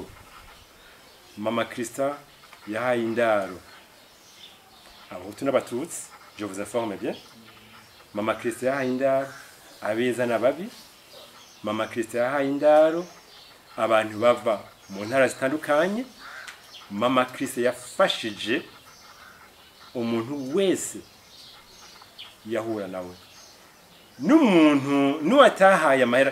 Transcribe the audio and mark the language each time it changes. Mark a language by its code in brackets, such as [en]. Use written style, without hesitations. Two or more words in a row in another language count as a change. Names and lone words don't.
[rn] Mama Christa yahaye indaro abahutu n'abatutsi, [fr] je vous informe bien. [rn] Mama Christa yahaye indaro abeza n'ababi. Mama Christa yahaye indaro abantu bava mu ntara zitandukanye. Mama Christa yafashije umuntu wese yahura nawe n'umuntu nuwatahaye amahera.